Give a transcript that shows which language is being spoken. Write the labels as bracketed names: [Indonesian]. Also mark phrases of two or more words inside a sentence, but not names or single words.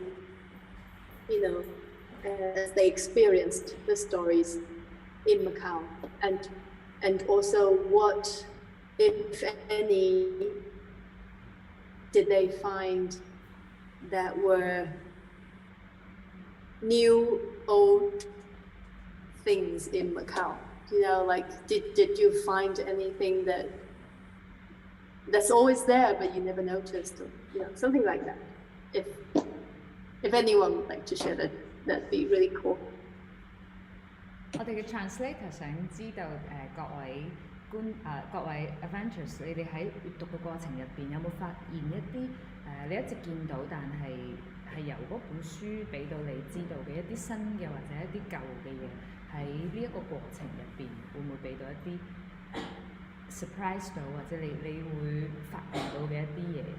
[English] experienced the stories in Macau, and also what, if any, did they find that were new, old things in Macau? Like, did you find anything that's always there but you never noticed, or something like that? If anyone would like to share that, that'd be really cool. [Cantonese] 我哋嘅 translator 想知道各位 adventurers， 你哋喺閱讀嘅過程入邊有冇發現一啲你一直見到但係由嗰本書俾到你知道嘅一啲新嘅或者一啲舊嘅嘢，喺呢一個過程入邊會唔會俾到一啲 surprise 到，或者你會發現到嘅一啲嘢？